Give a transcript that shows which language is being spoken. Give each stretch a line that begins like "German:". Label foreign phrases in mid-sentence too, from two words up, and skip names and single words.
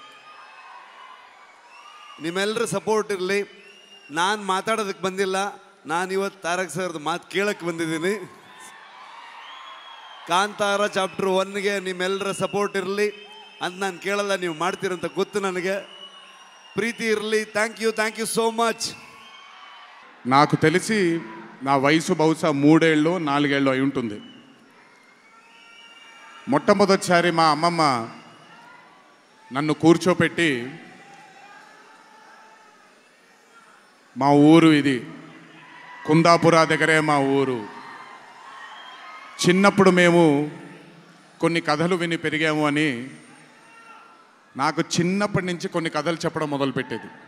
Kannada: ನಿಮ್ಮೆಲ್ಲರ ಸಪೋರ್ಟ್ ಇರಲಿ. ನಾನು ಮಾತಾಡೋದಕ್ಕೆ ಬಂದಿಲ್ಲ, ನಾನು ಇವತ್ತು ತಾರಕ್ ಸರ್ದು ಮಾತು ಕೇಳಕ್ಕೆ ಬಂದಿದ್ದೀನಿ. ಕಾಂತಾರ ಚಾಪ್ಟರ್ 1ಗೆ ನಿಮ್ಮೆಲ್ಲರ ಸಪೋರ್ಟ್ ಇರಲಿ ಅಂತ ನಾನು ಕೇಳಲ್ಲ, ನೀವು ಮಾಡ್ತೀರಂತ ಗೊತ್ತು ನನಗೆ. ಪ್ರೀತಿ ಇರಲಿ.
English: thank you so much.
Telugu: నాకు తెలిసి నా వయసు బహుశా 3 ఏళ్ళు 4 ఏళ్ళు అయి ఉంటుంది. మొట్టమొదటిసారి మా అమ్మమ్మ నన్ను కూర్చోపెట్టి, మా ఊరు ఇది, కుందాపుర దగ్గరే మా ఊరు, చిన్నప్పుడు మేము కొన్ని కథలు విని పెరిగాము అని నాకు చిన్నప్పటి నుంచి కొన్ని కథలు చెప్పడం మొదలుపెట్టేది.